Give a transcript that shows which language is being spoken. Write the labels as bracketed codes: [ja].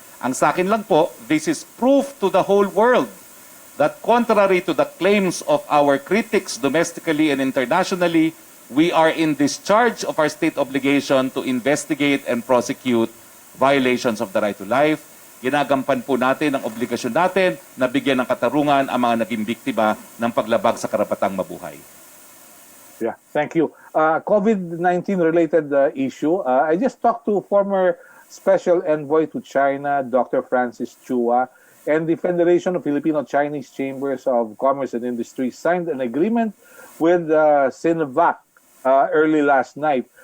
[tl] Ang sa akin lang po, [en] this is proof to the whole world that contrary to the claims of our critics domestically and internationally, we are in discharge of our state obligation to investigate and prosecute violations of the right to life. [tl] Ginagampan po natin ang obligasyon natin na bigyan ng katarungan ang mga naging biktima ng paglabag sa karapatang mabuhay. [en] Yeah, thank you. COVID-19 related issue. I just talked to former Special Envoy to China, Dr. Francis Chua, and the Federation of Filipino-Chinese Chambers of Commerce and Industry signed an agreement with Sinovac early last night.